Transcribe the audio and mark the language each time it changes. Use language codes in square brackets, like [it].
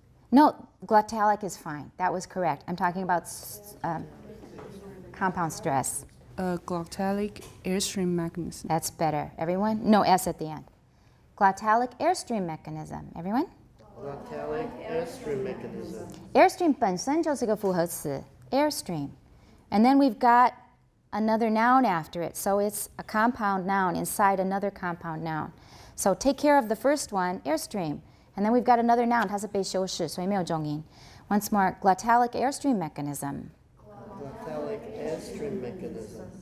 [en] No, glottalic is fine. That was correct. I'm talking about compound stress. A glottalic airstream mechanism. That's better. Everyone? No S at the end. Glottalic airstream mechanism. Everyone? glottalic airstream mechanism. [zh] Airstream 本身就是个复合词, airstream. [en] And then we've got another noun after it. So it's a compound noun inside another compound noun. So take care of the first one, airstream. And then we've got another noun, [zh] 它是被修饰, 所以没有重音. [en] Once more, glottalic airstream mechanism. Glottalic airstream mechanism.